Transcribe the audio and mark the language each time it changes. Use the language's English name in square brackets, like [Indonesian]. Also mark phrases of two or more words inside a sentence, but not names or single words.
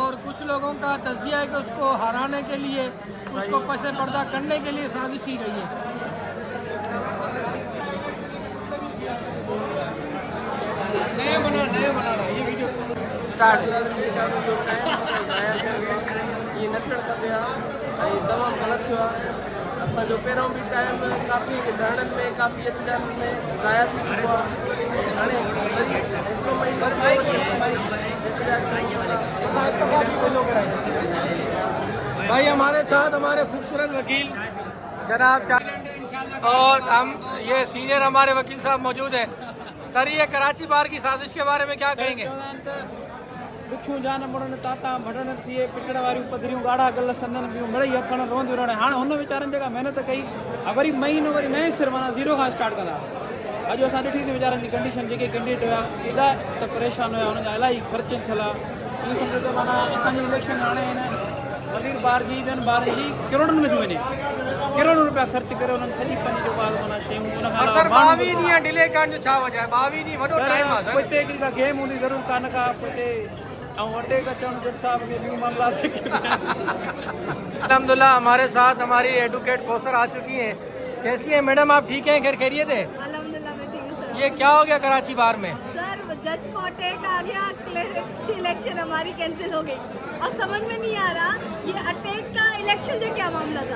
[Hindi] और कुछ लोगों का तज़किया है कि उसको हराने के लिए, उसको पसे पर्दा करने के लिए साजिश की गई है। नया बना रहा ये वीडियो स्टार्ट। [Sindhi] ये न थियण खपे आहे ऐं तमामु ग़लति थियो आहे। असांजो पहिरों बि टाइम काफ़ी धरणनि में, काफ़ी एतिजाम में ज़ाया थी चुको आहे। हाणे वरी हिकिड़ो [Hindi] भाई हमारे साथ हमारे खूबसूरत वकील जनाब और हम ये सीनियर हमारे वकील साहब मौजूद हैं। सर ये कराची बार की साजिश के बारे में क्या कहेंगे? [Sindhi] बिच्छू जान मुड़न ताता भड़न थिए पिटड़ वारियूं पधरियूं गाढ़ा गल संदन बियूं मिड़ई अखण रोंदियूं रहण। हाणे हुन वीचारनि जेका महिनत कई वरी महीनो वरी नए सिर माना ज़ीरो खां स्टार्ट कंदा। अॼु असां ॾिठी थी वीचारनि जी कंडीशन, जेके कैंडिडेट हुआ एॾा त परेशान हुआ, हुनजा इलाही ख़र्च थियला। इहो सम्झो त माना असांजी इलेक्शन हाणे हिन वज़ीर बार जी ॿियनि ॿारनि जी करोड़नि में थी वञे, करोड़ रुपया ख़र्च करे उन्हनि सॼी पंहिंजी जेको आहे माना शयूं सर 22 ॾींहं डिले करण जो छा वजह आहे? 22 ॾींहं वॾो टाइम आहे पोइ हिते हिकिड़ी का गेम हूंदी ज़रूरु कान का पोइ हिते ऐं अटैक अचणु जज साहब खे ॿियूं मामला [Hindi] अल्हम्दुलिल्लाह हमारे साथ हमारी एडवोकेट कौसर आ चुकी हैं। कैसी हैं मैडम, आप ठीक हैं? खैरियत है? अल्हम्दुलिल्लाह मैं ठीक हूँ सर। ये क्या हो गया कराची बार में? सर जज को अटैक आ गया, इलेक्शन हमारी कैंसिल हो गई। और समझ में नहीं आ रहा ये अटैक का इलेक्शन से क्या मामला था।